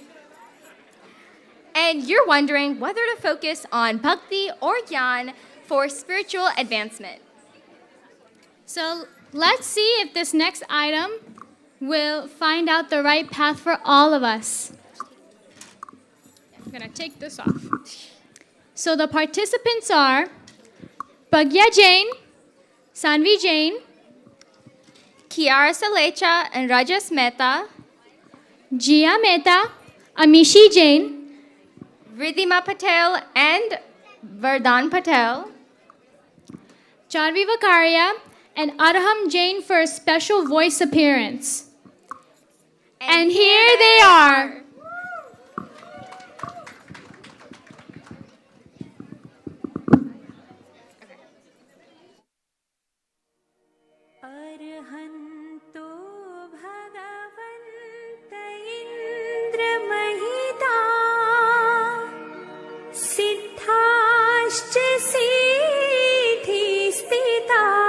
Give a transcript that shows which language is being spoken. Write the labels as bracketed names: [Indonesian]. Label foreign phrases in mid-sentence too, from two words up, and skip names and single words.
[English] And you're wondering whether to focus on bhakti or jnana for spiritual advancement. So let's see if this next item will find out the right path for all of us. I'm going to take this off. So the participants are Pragya Jain, Sanvi Jain, Kiara Salecha and Rajas Mehta, Jia Mehta, Amishi Jain, Ridhima Patel and Vardhan Patel, Charvi Vakaria, and Arham Jain for a special voice appearance. And here they are. [Sanskrit] अर्हन्तो भगवन्त इन्द्रमहिता सिद्धाश्च सिद्धिस्थिता